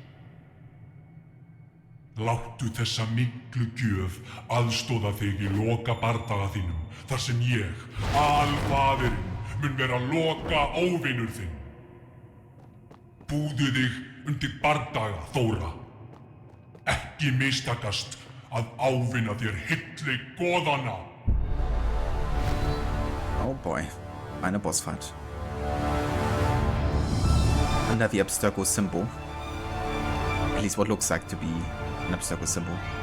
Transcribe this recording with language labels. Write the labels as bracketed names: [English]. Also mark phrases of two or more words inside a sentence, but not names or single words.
[Icelandic] Láttu þessa miklu gjöf aðstoða þig í loka bardaga þínum, þar sem ég, alfaðirinn, mun vera loka óvinur þinn. Búðu þig undir bardaga, Þóra. Ekki mistakast að ávinna þér hilli goðanna. [English] Oh boy, eine boss fight. Under the Abstergo symbol. At least what looks like to be an Abstergo symbol.